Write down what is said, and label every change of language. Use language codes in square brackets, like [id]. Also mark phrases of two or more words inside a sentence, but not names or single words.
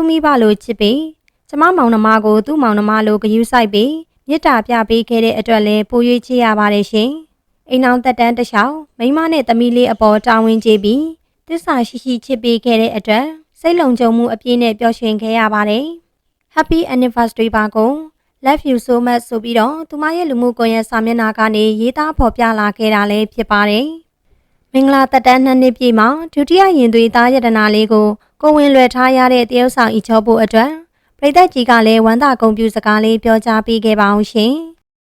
[my] မိဘလိုချစ်ပြီးကျမမောင်နှမကိုသူ့မောင်နှမလိုဂရုစိုက်ပြီးမေတ္တာပြပေးခဲ့တဲ့အတွက်လည်းပို၍ချစ်ရပါတယ်ရှင် ။အိမ်တော်သက်တမ်းတစ်လျှောက်မိန်းမနဲ့သမီးလေးအပေါ်တာဝန်ကျေပြီးသစ္စာရှိရှိချစ်ပေးခဲ့တဲ့အတွက်စိတ်လုံခြုံမှုအပြည့်နဲ့ပျော်ရွှင်ခဲ့ရပါတယ်။ [en] Happy Anniversary [my] ပါကို [en] Love you so much [my] ဆိုပြီးတော့သူမရဲ့လူမှုကွန်ရက်စာမျက်နှာကနေရေးသားဖော်ပြလာခဲ့တာလည်းဖြစ်ပါတယ်။မင်္ဂလာသက်တမ်း2နှစ်ပြည့်မှာဒုတိယရင်သွေးသားရတနာလေးကိုဝင်လွယ်ထားရတဲ့တရုတ်ဆောင်ဤချောပိုအတွက်ပရိသတ်ကြီးကလည်းဝမ်းသာဂုဏ်ပြုစကားလေးပြောကြားပေးခဲ့ပါအောင်ရှင်။